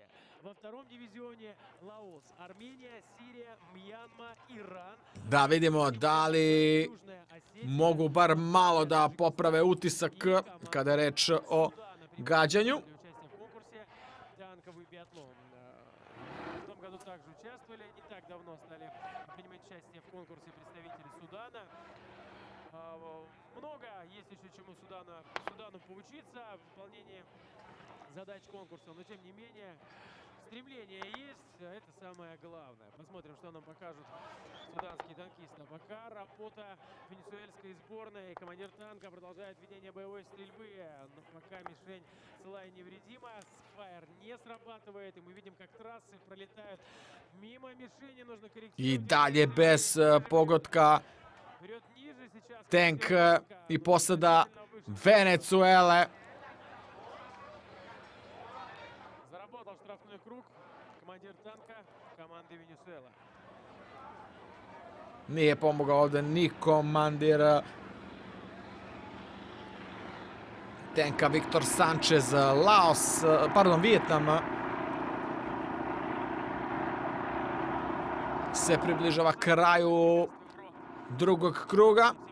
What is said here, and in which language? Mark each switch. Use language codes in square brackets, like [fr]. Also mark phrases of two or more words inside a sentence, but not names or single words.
[ru] Во втором дивизионе Лаос, Армения, Сирия, Мьянма, Иран. [sr] Da vidimo da li mogu bar malo da poprave utisak kada je reč o gađanju. [ru] В том году также участвовали, не так давно стали принимать участие в конкурсе представители Судана. Много есть еще чему Судану поучиться в выполнении задач конкурса, но тем не менее Стремление есть, а это самое главное. Посмотрим, что нам покажут суданские танкисты. Пока работа венесуэльской сборной. Командир танка продолжает ведение боевой стрельбы. Но пока мишень целая и невредима. Спайр не срабатывает. И мы видим, как трассы пролетают мимо мишени. Нужно корректировать. [sr] I dalje bez pogotka [ru] Вперед ниже сейчас. [sr] tank i posada Venezuele. [ru] Заработал штрафной круг. Командир танка команды Венесуэла. [sr] Nije pomogao ovdje ni komandir tenka Viktor Sanchez, Laos, pardon, Vijetnam se približava kraju drugog kruga.